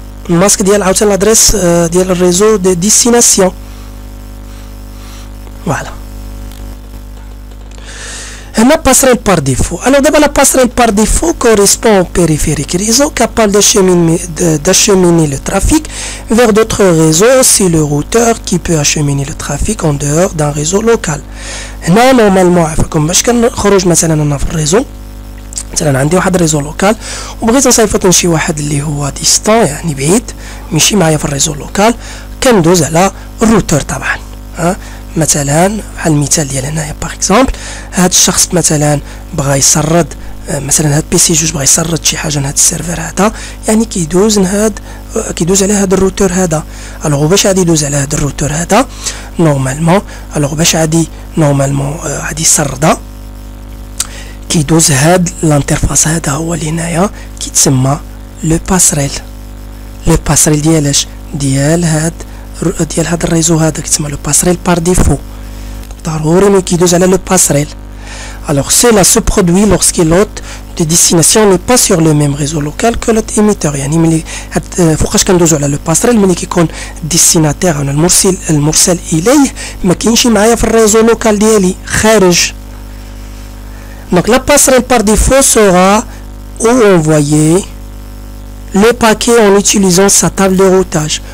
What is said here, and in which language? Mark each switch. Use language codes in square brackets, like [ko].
[ar] الماسك ديال عاوتاني لادريس ديال الريزو دو ديستيناسيون. فوالا هنا passerelle par défaut. [fr] Alors d'abord la passerelle par défaut correspond au périphérique réseau capable d'acheminer le trafic vers d'autres réseaux. C'est le routeur qui peut acheminer le trafic en dehors d'un réseau local. [ar] هنا نورمالمون عفاكم باش كنخرج مثلا انا في الريزو، مثلا عندي واحد ريزو لوكال وبغيت نصيفط لشي واحد اللي هو ديستون يعني بعيد ماشي معايا في الريزو لوكال، كندوز على الروتور طبعا. مثلا بحال المثال ديال هنايا باغ اكزومبل هاد الشخص مثلا بغى يسرد مثلا هاد بي سي جوج بغا يسرد شي حاجه لهاد السيرفر هذا، يعني كيدوز على هاد الروتور هذا. الوغ باش غادي يدوز على هاد الروتور هذا نورمالمون، الوغ باش غادي نورمالمون غادي يسردها، كيدوز هاد الانترفاس هذا هو اللي هنايا كيتسمى لو باسريل. لو باسريل ديالاش؟ ديال هاد الريزو هذا كيتسمى لو باسريل بار ديفو، ضروري ملي كيدوز على لو باسريل. [fr] Alors cela se produit lorsque l'hôte de destination n'est pas sur le même réseau local que l'hôte émetteur. [ar] يعني ملي فوقاش كندوزو على لو باسريل ملي كيكون ديستيناتير انا المرسل اليه ما كاينش معايا في الريزو لوكال ديالي خارج. [fr] Donc la passerelle par défaut sera envoyer le paquet en utilisant sa table de routage.